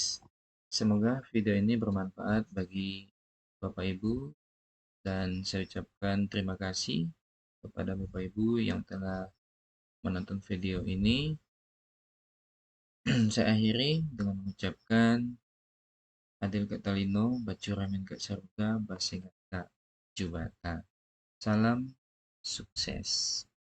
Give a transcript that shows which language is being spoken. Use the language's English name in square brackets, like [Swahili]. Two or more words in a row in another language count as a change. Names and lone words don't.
[Indonesian] Semoga video ini bermanfaat bagi Bapak Ibu, dan saya ucapkan terima kasih kepada Bapak Ibu yang telah menonton video ini. Saya akhiri dengan mengucapkan [Kendayan] Adil Kak Talino, Bacuramin Kak Saruga, Basingat Kak Jubata. [Indonesian] Salam sukses.